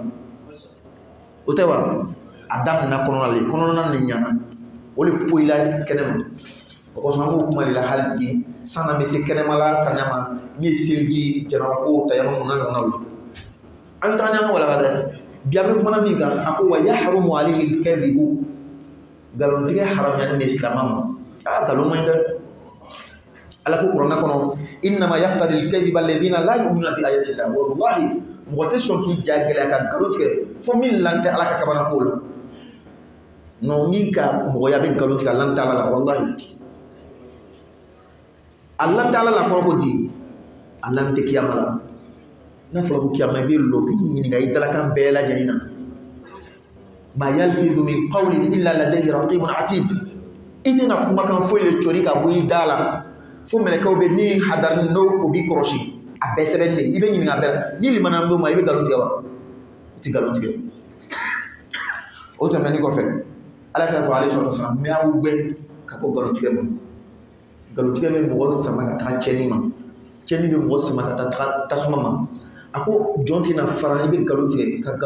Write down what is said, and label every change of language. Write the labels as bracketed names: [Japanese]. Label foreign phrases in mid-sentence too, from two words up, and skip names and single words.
[Bambara] o tɛ wa a daminɛ kɔnɔna le kɔnɔna de ɲana o de poyi la kɛnɛma o kosɔn an b'o kuma de la hali bi san'an bɛ se kɛnɛma la saniya ma min ye seliji janabako tayamamu n'a ɲɔgɔnnaw ye an bɛ taga ni an ka walanda dɛ bi an bɛ kumana min kan a ko [Arabic] ويحرم عليه الكذب [Bambara] nkalontigɛ haramuyalen de silamɛ ma nkalon man ɲi dɛ ala ko kuranɛ kɔnɔ [Arabic] إنما يفتري الكذب الذين لا يؤمنون بآيات الله [Bambara] wallahi mɔgɔ tɛ sɔn k'i ja gɛlɛya ka nkalon tigɛ fo min lan tɛ ala ka kabanako la non ni ka mɔgɔya bɛ nkalon tigɛ a lan tɛ ala la wallahi a lan tɛ ala la kɔrɔ ko di a lan tɛ kiyama la n'a fɔra ko kiyama I bɛ lɔ k'i ɲininka I dalakan bɛɛ lajɛlen na [Arabic] ما يلفظ من قول إلا لديه رقيب عتيد [Bambara] I tɛna kumakan foyi de cɔri ka bɔ I da la fo mɛlɛkɛw bɛ min hadari n'o o b'i kɔlɔsi a bɛɛ sɛbɛnnen de I bɛ ɲininka a bɛɛ la ni limana don ma I bɛ nkalon tigɛ wa I tɛ nkalon tigɛ o tɛmɛnen kɔfɛ ala ka ko ale sɔrɔ sɔrɔ mɛ aw bɛɛ ka bɔ nkalon tigɛ ma nkalon tigɛ bɛ mɔgɔ sama ka taga cɛnni ma cɛnni bɛ mɔgɔ sama ka taga tasuma ma a ko jɔn tɛna fara I bɛ nkalon tigɛ ka